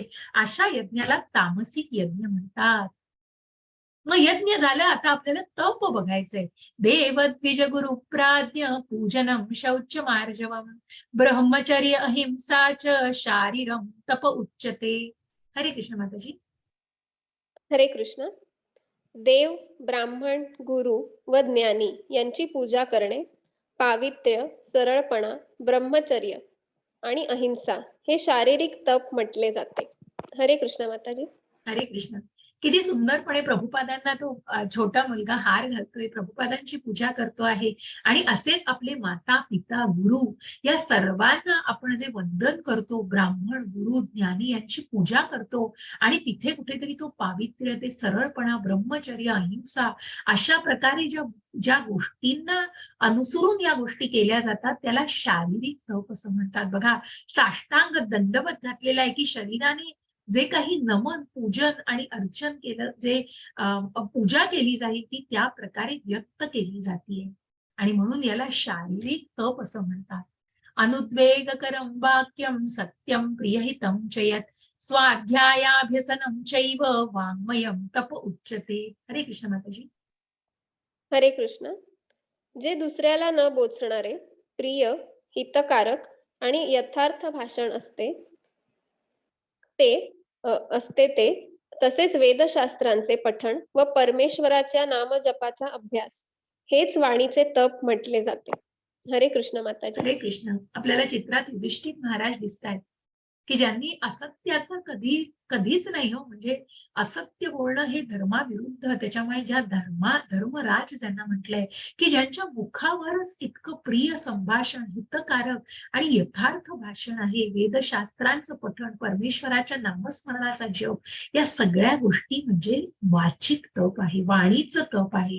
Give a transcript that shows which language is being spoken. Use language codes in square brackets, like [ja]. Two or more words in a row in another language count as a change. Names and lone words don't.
[mr] अशा यज्ञाला तामसिक यज्ञ म्हणतात. मग यज्ञ झालं, आता आपल्याला तप बघायचंय. [sa] देव द्विज गुरु प्राज्ञ पूजनम शौच मार्जवम ब्रह्मचर्य अहिंसा च शारीरम तप उच्यते. हरे कृष्ण माताजी. हरे कृष्ण. [mr] देव, ब्राह्मण, गुरु व ज्ञानी यांची पूजा करणे, पावित्र्य, सरळपणा, ब्रह्मचर्य आणि अहिंसा हे शारीरिक तप म्हटले जाते. [sa] हरे कृष्ण माताजी. हरे कृष्ण. [mr] किती सुंदरपणे प्रभुपादांना तो छोटा मुलगा हार घालतोय, प्रभुपादांची पूजा करतो आहे. आणि असेच आपले माता, पिता, गुरु या सर्वांना आपण जे वंदन करतो, ब्राह्मण, गुरु, ज्ञानी यांची पूजा करतो. आणि तिथे कुठेतरी तो पावित्र्य, ते सरळपणा, ब्रह्मचर्य, अहिंसा, अशा प्रकारे ज्या ज्या गोष्टींना अनुसरून या गोष्टी केल्या जातात, त्याला शारीरिक तप असं म्हणतात. बघा, साष्टांग दंडवत घातलेला आहे, की शरीराने जे काही नमन, पूजन आणि अर्चन केलं, जे पूजा केली जाईल, ती त्या प्रकारे व्यक्त केली जाते. आणि म्हणून याला शारीरिक तप असं म्हणतात. [sa] अनुद्वेगकरं वाक्यं सत्यं प्रियहितं च यत् स्वाध्यायाभ्यसनं चैव वाङ्मयं तप उच्यते. हरे कृष्ण माताजी. हरे कृष्ण. [mr] जे दुसऱ्याला न बोचणारे, प्रिय, हितकारक आणि यथार्थ भाषण असते ते, तसेच वेदशास्त्रांचे पठण व परमेश्वराच्या नामजपाचा अभ्यास हेच वाणीचे तप म्हटले जाते. [sa] हरे कृष्ण माताजी. हरे कृष्ण. [mr] आपल्याला चित्रात युधिष्ठिर महाराज दिसतायत, की ज्यांनी असत्याचं कधीच नाही म्हणजे असत्य बोलणं हे धर्माविरुद्ध, त्याच्यामुळे ज्या धर्मराज ज्यांना म्हटलंय, की ज्यांच्या मुखावरच इतकं प्रिय संभाषण, हितकारक आणि यथार्थ भाषण आहे, वेदशास्त्रांचं पठण, परमेश्वराच्या नामस्मरणाचा जप, या सगळ्या गोष्टी म्हणजे वाचिक तप आहे, वाणीचं तप आहे.